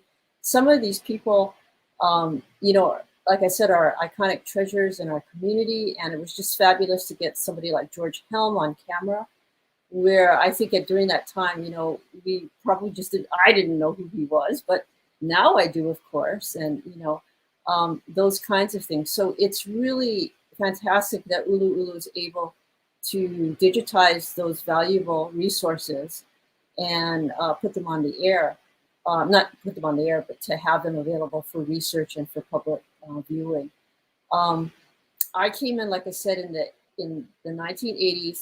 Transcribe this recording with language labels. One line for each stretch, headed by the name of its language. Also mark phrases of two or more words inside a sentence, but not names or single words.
English: Some of these people, you know, like I said, are iconic treasures in our community, and it was just fabulous to get somebody like George Helm on camera, where I think during that time, you know, we probably just I didn't know who he was, but now I do, of course, and, you know, those kinds of things. So it's really fantastic that ʻUluʻulu is able to digitize those valuable resources and put them on the air. Not put them on the air, but to have them available for research and for public viewing. I came in, like I said, in the 1980s.